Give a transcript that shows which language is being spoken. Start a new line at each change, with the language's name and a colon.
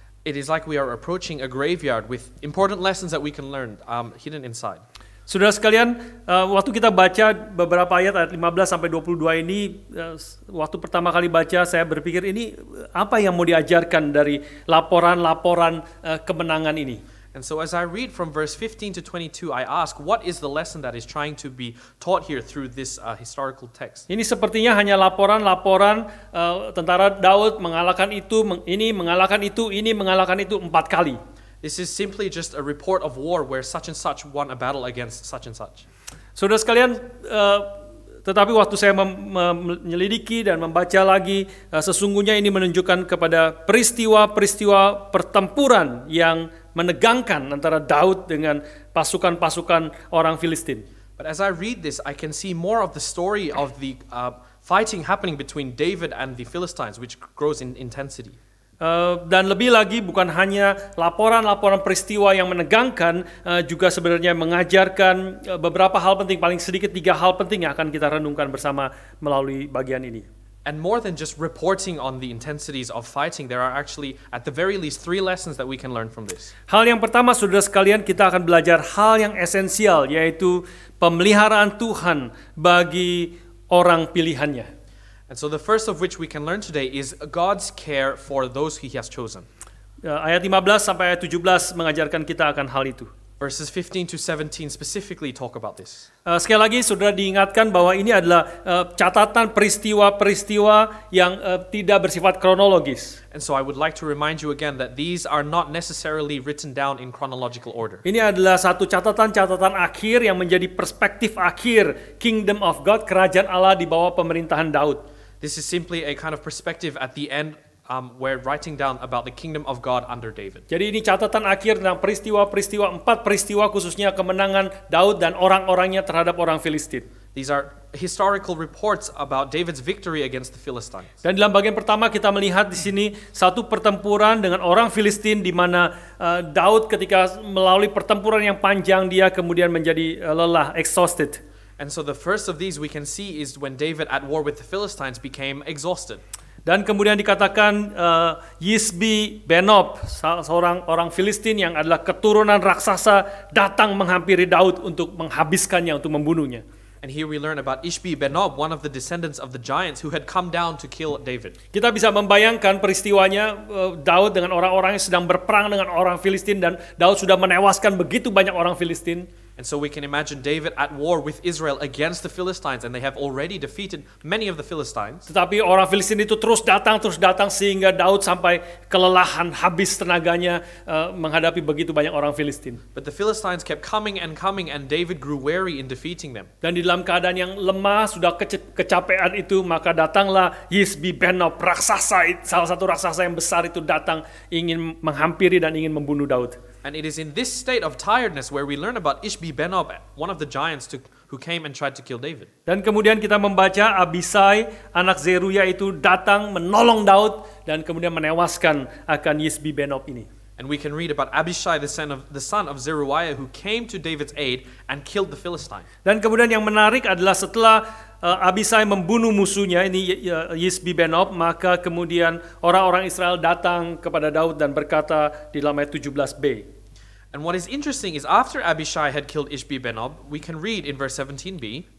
English: It is like we are approaching a graveyard with important lessons that we can learn hidden inside.
Indonesian: Saudara sekalian, waktu kita baca beberapa ayat 15 sampai 22 ini, waktu pertama kali baca saya berpikir ini apa yang mau diajarkan dari laporan-laporan kemenangan ini.
English: And so as I read from verse 15 to 22, I ask, what is the lesson that is trying to be taught here through this historical text?
Indonesian: Ini sepertinya hanya laporan-laporan tentara Daud mengalahkan itu, ini mengalahkan itu, ini mengalahkan itu 4 kali.
English: This is simply just a report of war where such and such won a battle against such and such.
Indonesian: Saudara sekalian, tetapi waktu saya menyelidiki dan membaca lagi, sesungguhnya ini menunjukkan kepada peristiwa-peristiwa pertempuran yang menegangkan antara Daud dengan pasukan-pasukan orang Filistin.
English: But as I read this, I can see more of the story of the fighting happening between David and the Philistines, which grows in intensity.
Indonesian: Dan lebih lagi bukan hanya laporan-laporan peristiwa yang menegangkan, juga sebenarnya mengajarkan beberapa hal penting, paling sedikit 3 hal penting yang akan kita renungkan bersama melalui bagian ini.
English: And more than just reporting on the intensities of fighting, there are actually at the very least 3 lessons that we can learn from this.
Indonesian: Hal yang pertama, saudara sekalian, kita akan belajar hal yang esensial, yaitu pemeliharaan Tuhan bagi orang pilihannya.
English: And so the first of which we can learn today is God's care for those He has chosen.
Indonesian: Ayat 15 sampai ayat 17 mengajarkan kita akan hal itu.
English: Verses 15 to 17 specifically talk about this.
Indonesian: Sekali lagi saudara diingatkan bahwa ini adalah catatan peristiwa-peristiwa yang tidak bersifat kronologis.
English: And so I would like to remind you again that these are not necessarily written down in chronological order.
Indonesian: Ini adalah satu catatan akhir yang menjadi perspektif akhir
English: Kingdom of God,
Indonesian: kerajaan Allah di bawah pemerintahan Daud.
English: This is simply a kind of perspective at the end where writing down about the kingdom of God under David.
Indonesian: Jadi ini catatan akhir tentang peristiwa-peristiwa, 4 peristiwa khususnya kemenangan Daud dan orang-orangnya terhadap orang Filistin.
English: These are historical reports about David's victory against the Philistines.
Indonesian: Dan dalam bagian pertama kita melihat di sini satu pertempuran dengan orang Filistin di mana Daud ketika melalui pertempuran yang panjang dia kemudian menjadi lelah, exhausted.
English: And so the first of these we can see is when David at war with the Philistines became exhausted.
Indonesian: Dan kemudian dikatakan Yisbi Benob, seorang orang Filistin yang adalah keturunan raksasa, datang menghampiri Daud untuk menghabiskannya, untuk membunuhnya.
English: And here we learn about Ishbi Benob, one of the descendants of the giants who had come down to kill David.
Indonesian: Kita bisa membayangkan peristiwanya, Daud dengan orang-orang yang sedang berperang dengan orang Filistin dan Daud sudah menewaskan begitu banyak orang Filistin.
English: And so we can imagine David at war with Israel against the Philistines, and they have already defeated many of the Philistines.
Indonesian: Tetapi orang Filistin itu terus datang sehingga Daud sampai kelelahan, habis tenaganya menghadapi begitu banyak orang Filistin.
English: But the Philistines kept coming, and David grew weary in defeating them.
Indonesian: Dan di dalam keadaan yang lemah, sudah kecapean itu, maka datanglah Yisbi Benob, raksasa, salah satu raksasa yang besar itu datang ingin menghampiri dan ingin membunuh Daud.
English: And it is in this state of tiredness where we learn about Ishbi Benob, one of the giants who came and tried to kill David.
Indonesian: Dan kemudian kita membaca Abisai, anak Zeruya itu datang menolong Daud dan kemudian menewaskan akan Yisbi Benob ini.
English: And we can read about Abishai, the son of Zeruiah, who came to David's aid and killed the Philistine.
Indonesian: Dan kemudian yang menarik adalah setelah Abisai membunuh musuhnya, ini Yisbi Benob, maka kemudian orang-orang Israel datang kepada Daud dan berkata di dalam ayat 17b.
English: And what is interesting is after Abishai had killed Ishbi Benob, we can read in verse 17b.